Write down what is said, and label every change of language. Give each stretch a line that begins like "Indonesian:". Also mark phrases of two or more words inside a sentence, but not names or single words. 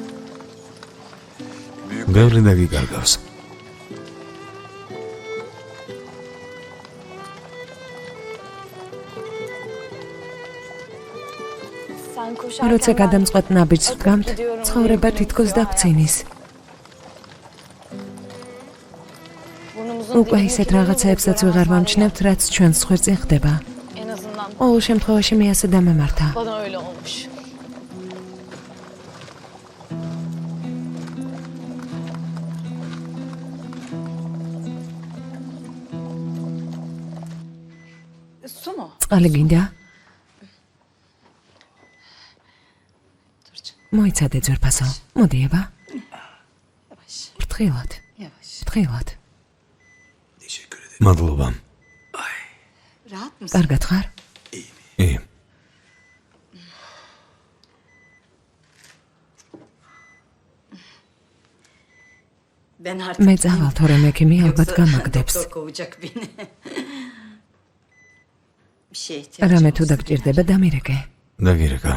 Georgian: ბევრი დაგიკარგავს. როცა გადამწყვეტ ნაბიჯს ვდგამთ, ცხოვრება თითქოს დაგცინის. უკვე ისეთ რაღაცაებსაც ვეღარ ვამჩნევთ, რაც ჩვენს ხვერწინ ხდება. ყოველ შემთხვევაში მე ასე დამემართა.
Turkish: Bana öyle olmuş. Su mu?
Georgian: წყალი გინდა? მოიცადე ძვირფასო. მოდი ება. ფრთხილად. ფრთხილად. მადლობა.
Turkish: Rahat mısın?
Georgian: კარგად ხარ? ი.
Turkish: Ben artık
Georgian: მე წავალ, თორემ ექიმი ალბათ გამაგდებს.
Turkish: doktor kovacak beni. Bir şeye ihtiyacım
Georgian: რამე თუ
Turkish: olsa
Georgian: დაგჭირდება დამირეკე. დაგირეკავ.